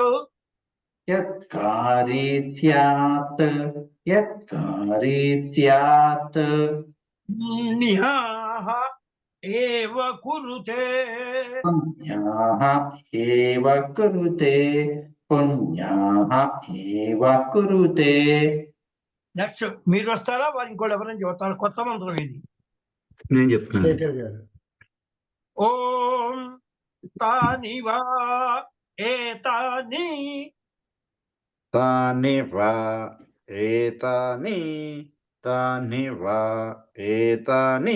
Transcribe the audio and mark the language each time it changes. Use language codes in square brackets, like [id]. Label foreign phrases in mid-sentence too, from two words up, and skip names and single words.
[sa] यत्कारी स्यात् यत्कारी स्यात् पुण्याः एव कुरुते पुण्याः एव कुरुते पुण्याः एव कुरुते [te] నెక్స్ట్ మీరు వస్తారా వారు ఇంకోటి ఎవరైనా చెబుతారు కొత్త మంత్రం ఇది నేను చెప్తాను. శేఖర్ గారు [sa] ఓం తాని వా ఏతాని తాని వా ఏతాని తాని వా ఏతాని